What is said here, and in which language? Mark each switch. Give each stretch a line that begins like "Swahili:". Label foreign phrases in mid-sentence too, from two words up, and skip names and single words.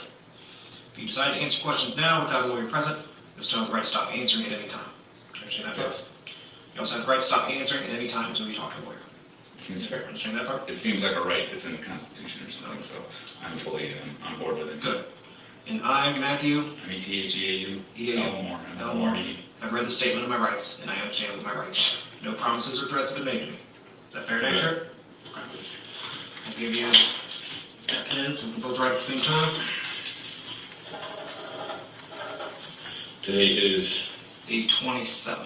English: If you decide to answer questions now without a lawyer present, you still have the right to stop answering at any time. Do you understand that? Yes. You also have the right to stop answering at any time until you talk to a lawyer. Seems fair. Understand that part? It seems like a right that's in the Constitution or something, so I'm fully on board with it. Good. And I, Matthew, Matheau Moore. M-O-R-E. I've read the statement of my rights, and I understand what my rights are. No promises or threats have been made to me. Is that fair and accurate? I'll give you that pen so we can both write at the same time. Today is The 27th.